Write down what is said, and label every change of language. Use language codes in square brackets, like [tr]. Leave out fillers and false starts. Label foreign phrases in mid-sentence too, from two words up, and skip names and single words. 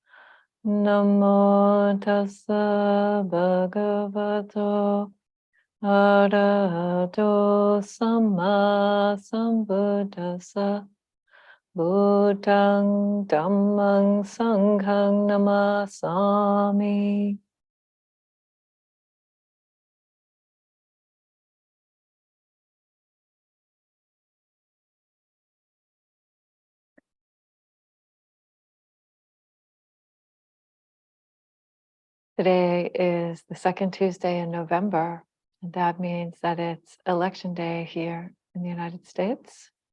[pi] Namo tassa bhagavato arahato samma sambuddhassa. Buddhang dhammang sanghang namasami. [en] Today is the second Tuesday in November, and that means that it's election day here in the United States.